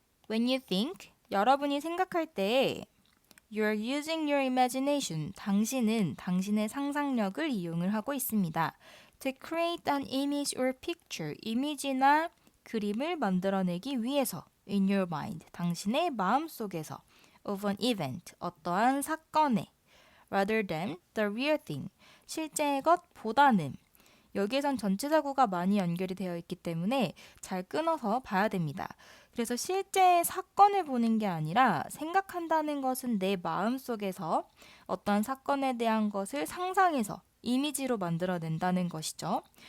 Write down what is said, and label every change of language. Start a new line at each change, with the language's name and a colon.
English: When you think,
Korean: 여러분이 생각할 때
English: You're using your imagination.
Korean: 당신은 당신의 상상력을 이용을 하고 있습니다.
English: To create an image or picture.
Korean: 이미지나 그림을 만들어내기 위해서
English: in your mind.
Korean: 당신의 마음속에서
English: of an event.
Korean: 어떠한 사건에
English: rather than the real thing.
Korean: 실제의 것보다는 여기에선 전치사구가 많이 연결이 되어 있기 때문에 잘 끊어서 봐야 됩니다. 그래서 실제 사건을 보는 게 아니라 생각한다는 것은 내 마음속에서 어떤 사건에 대한 것을 상상해서 이미지로 만들어낸다는 것이죠.